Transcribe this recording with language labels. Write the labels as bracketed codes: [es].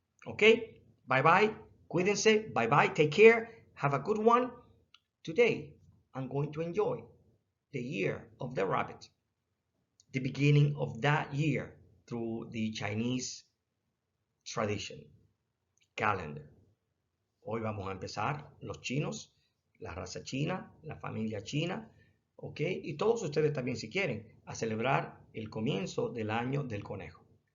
[en] ¿Ok? Bye bye. [es] Cuídense. [en] Bye bye. Take care. Have a good one. Today, I'm going to enjoy the year of the rabbit. The beginning of that year through the Chinese tradition, calendar. [es] Hoy vamos a empezar los chinos, la raza china, la familia china, ¿ok? Y todos ustedes también, si quieren, a celebrar el comienzo del año del conejo.